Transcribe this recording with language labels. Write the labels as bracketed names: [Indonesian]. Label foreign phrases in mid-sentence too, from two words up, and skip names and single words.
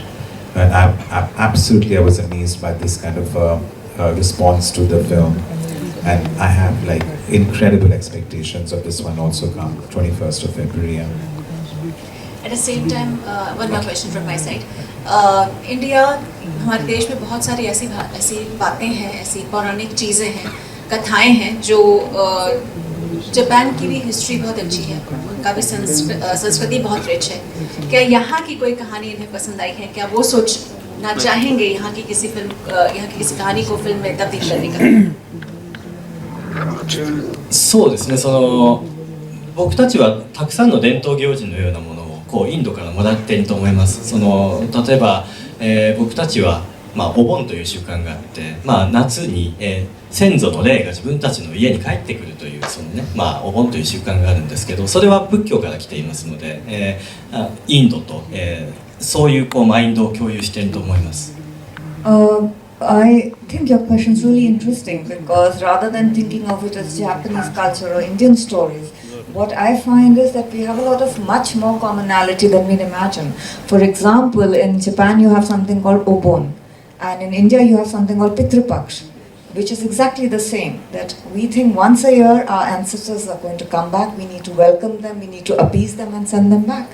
[English] And I was amazed by this kind of response to the film, and I have like incredible expectations of this one also come 21st of February. At the same time, one more question from my side. India, [Hindi] हमारे देश में बहुत सारी ऐसी बातें हैं, ऐसी पौराणिक चीज़ें हैं, कथाएं हैं जो जापान की भी हिस्ट्री बहुत अच्छी है, काफ़ी संस्कृति बहुत रिच है. क्या यहाँ की कोई कहानी इन्हें पसंद आई है? क्या वो सोचना चाहेंगे यहाँ की किसी कहानी को फिल्म में तब्दील करने का? [Japanese] そうですね、僕たちはたくさんの伝統行事のようなものをこうインドからもらっていると思います。例えば、僕たちは、お盆という習慣があって、夏に、先祖の霊が自分たちの家に帰ってくるというお盆という習慣があるんですけど、それは仏教から来ていますので、インドと、そういうマインドを共有していると思います。 [English] I think your question is really interesting because rather than thinking of it as Japanese culture or Indian stories, what I find is that we have a lot of much more commonality than we'd imagine. For example, in Japan you have something called Obon, and in India you have something called Pitrupaksh, which is exactly the same, that we think once a year our ancestors are going to come back, we need to welcome them, we need to appease them and send them back.